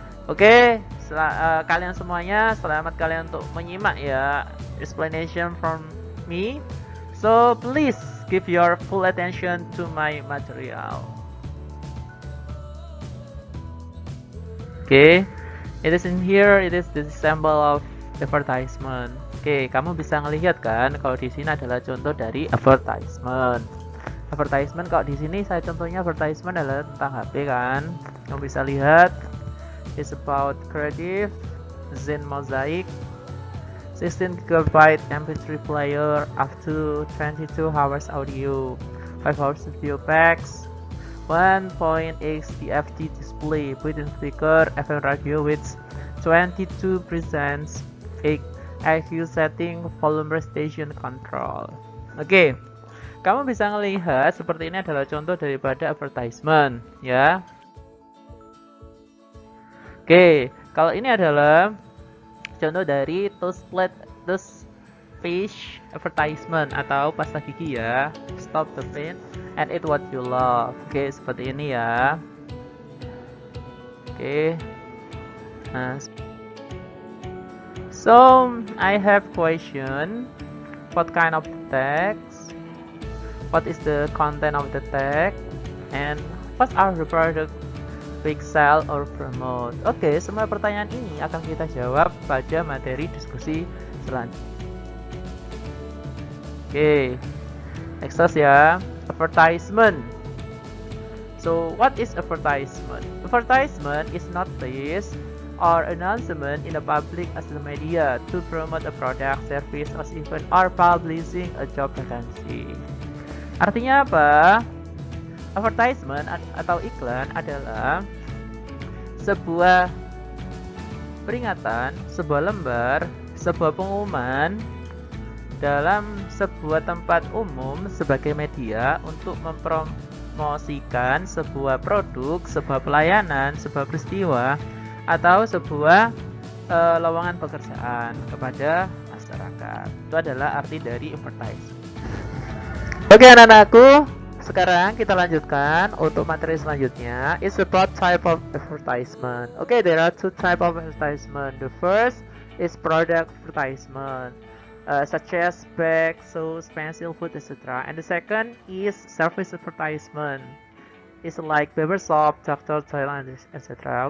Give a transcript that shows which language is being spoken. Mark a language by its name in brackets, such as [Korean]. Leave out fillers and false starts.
[Indonesian] Oke, kalian semuanya selamat kalian untuk menyimak ya [English] explanation from me. So please give your full attention to my material. Oke, it is in here. It is the symbol of advertisement. [Indonesian] Oke, kamu bisa ngelihat kan kalau di sini adalah contoh dari advertisement. Advertisement kalau di sini saya contohnya advertisement adalah tentang HP kan. Kamu bisa lihat [English] it's about Creative Zen Mosaic 16 GB MP3 player up to 22 hours audio, 5 hours video packs, 1.8 TFT display, built-in speaker, FM radio with 22% EQ setting, volume station control. [Indonesian] Oke, kamu bisa melihat seperti ini adalah contoh daripada advertisement, ya. Oke, kalau ini adalah contoh dari [English] toothpaste advertisement [Indonesian] atau pasta gigi ya. [English] Stop the pain and eat what you love. [Indonesian] Oke, seperti ini ya. Oke. [English] Nah, so I have question. What kind of text? What is the content of the text? And what are the product we sell or promote? [Indonesian] Oke, semua pertanyaan ini akan kita jawab pada materi diskusi selanjutnya. [English] Oke, next ya, advertisement. So, what is advertisement? Advertisement is notice or announcement in the public as the media to promote a product, service, or even or publishing a job vacancy. [Indonesian] Artinya apa? Advertisement atau iklan adalah sebuah peringatan, sebuah lembar, sebuah pengumuman dalam sebuah tempat umum sebagai media untuk mempromosikan sebuah produk, sebuah pelayanan, sebuah peristiwa, atau sebuah lowongan pekerjaan kepada masyarakat. Itu adalah arti dari advertisement. Oke anak-anakku, sekarang kita lanjutkan untuk materi selanjutnya. [English] It's about type of advertisement. Okay, there are two type of advertisement. The first is product advertisement, such as bags, shoes, pencil, food, etc. And the second is service advertisement. It's like barber shop, doctor, toilet, etc.